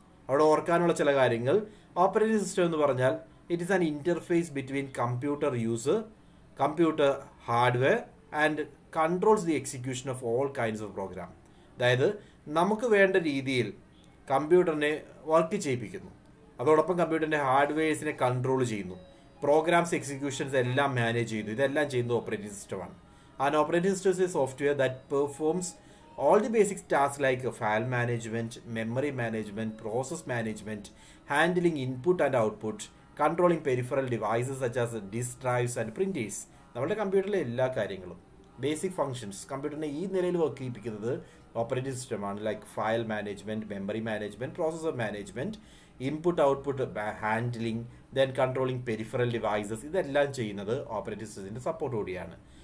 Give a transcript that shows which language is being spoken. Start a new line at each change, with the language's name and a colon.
Malayalam: അവിടെ ഓർക്കാനുള്ള ചില കാര്യങ്ങൾ. ഓപ്പറേറ്റിംഗ് സിസ്റ്റം എന്ന് പറഞ്ഞാൽ
English: It is an interface between computer user, computer hardware and controls the execution of all kinds of program.
Malayalam: അതായത് നമുക്ക് വേണ്ട രീതിയിൽ കമ്പ്യൂട്ടറിനെ വർക്ക് ചെയ്യിപ്പിക്കുന്നു, അതോടൊപ്പം കമ്പ്യൂട്ടറിന്റെ ഹാർഡ്വെയർസിനെ കൺട്രോൾ ചെയ്യുന്നു, പ്രോഗ്രാംസ് എക്സിക്യൂഷൻസ് എല്ലാം മാനേജ് ചെയ്യുന്നു. ഇതെല്ലാം ചെയ്യുന്നത് ഓപ്പറേറ്റിംഗ് സിസ്റ്റമാണ്.
English: And operating system is a software that performs all the basic tasks like file management, memory management, process management, handling input and output, controlling peripheral devices such as disk drives and printers.
Malayalam: നമ്മുടെ കമ്പ്യൂട്ടറിലെ എല്ലാ കാര്യങ്ങളും basic functions കമ്പ്യൂട്ടറിനെ ഈ നിലയിൽ work ചെയ്യിപ്പിക്കുന്നത് operating സിസ്റ്റമാണ്. Like file management, memory management, processor management, input output handling, then controlling peripheral devices, ഇതെല്ലാം ചെയ്യുന്നത് operating സിസ്റ്റത്തിന്റെ support കൂടിയാണ്.